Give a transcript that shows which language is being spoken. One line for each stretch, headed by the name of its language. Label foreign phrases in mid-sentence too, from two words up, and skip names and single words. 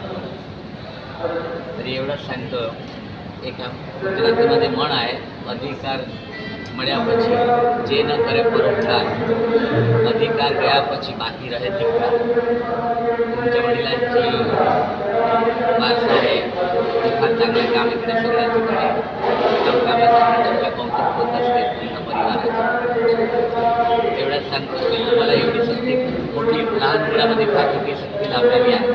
Marathi: तरी एवढंच सांगतो, एका गुजरातीमध्ये म्हण आहे,
Gujarati: અધિકાર મળ્યા પછી જે ન કરે પરોપકાર, અધિકાર ગયા પછી બાકી રહે ધિક્કાર।
Marathi: तुमच्या वडिलांची वारसा आहे, फार चांगल्या काम इकडे सगळ्यांच्याकडे कामकामासाठी कौतुक होत असते पूर्ण परिवाराचं। एवढंच सांगतो की तुम्हाला एवढी शक्ती मोठी लहान मुलामध्ये फार मोठी शक्ती लाभलेली आहे।